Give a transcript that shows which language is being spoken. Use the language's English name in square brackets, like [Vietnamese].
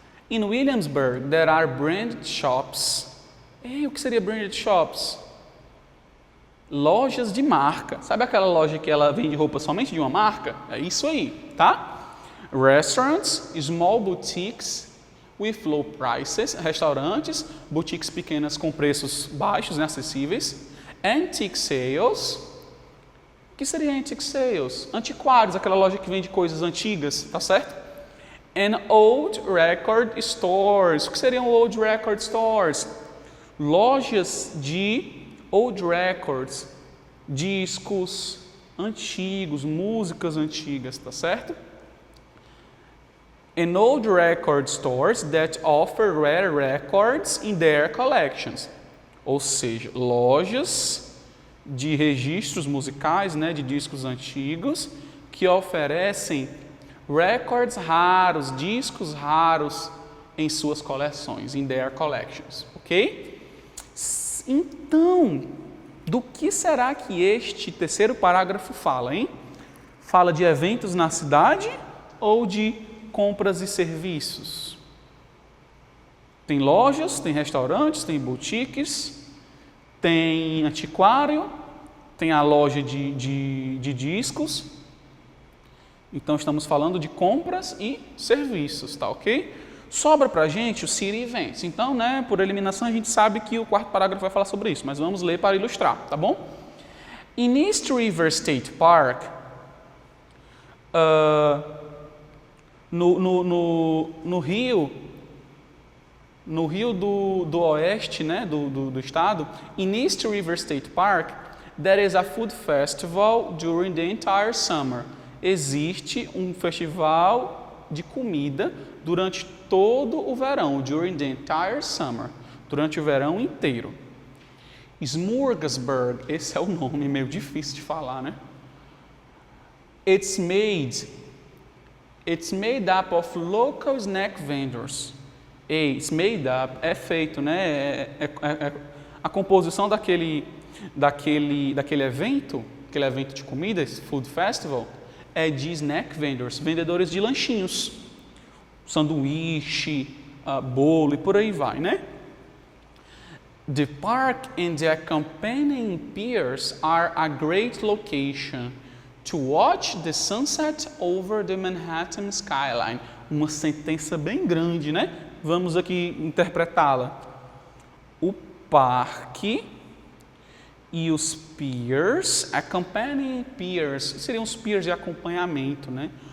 [English] In Williamsburg, there are branded shops. [Portuguese] O que seria [English] branded shops? [Portuguese] Lojas de marca. Sabe aquela loja que ela vende roupa somente de uma marca? É isso aí, tá? [English] Restaurants, small boutiques with low prices. [Portuguese] Restaurantes, boutiques pequenas com preços baixos e acessíveis. [English] Antique sales. [Portuguese] O que seria [English] antique sales? [Portuguese] Antiquários, aquela loja que vende coisas antigas, tá certo? [English] And old record stores. [Portuguese] O que seriam [English] old record stores? [Portuguese] Lojas de [English] old records, [Portuguese] discos antigos, músicas antigas, tá certo? [English] And old record stores that offer rare records in their collections. [Portuguese] Ou seja, lojas de registros musicais, né, de discos antigos, que oferecem records raros, discos raros em suas coleções, [English] in their collections, [Portuguese] ok? Então, do que será que este terceiro parágrafo fala, hein? Fala de eventos na cidade ou de compras e serviços? Tem lojas, tem restaurantes, tem boutiques, tem antiquário, tem a loja de discos. Então, estamos falando de compras e serviços, tá ok? Sobra para a gente o City Events. Então, né, por eliminação, a gente sabe que o quarto parágrafo vai falar sobre isso, mas vamos ler para ilustrar, tá bom? [English] In East River State Park, [Portuguese] no rio do oeste, né, do estado, [English] in East River State Park, there is a food festival during the entire summer. [Portuguese] Existe um festival de comida durante todo o verão, [English] during the entire summer, [Portuguese] durante o verão inteiro. Smorgasburg, esse é o nome meio difícil de falar, né? [English] It's made up of local snack vendors. It's made up [Portuguese] é feito, né? A composição daquele evento, aquele evento de comida, esse [English] food festival, [Portuguese] é de [English] snack vendors, [Portuguese] vendedores de lanchinhos, sanduíche, bolo e por aí vai, né? [English] The park and the accompanying piers are a great location to watch the sunset over the Manhattan skyline. [Portuguese] Uma sentença bem grande, né? Vamos aqui interpretá-la. O parque e os piers, [English] accompanying piers, [Portuguese] seriam os piers de acompanhamento, né?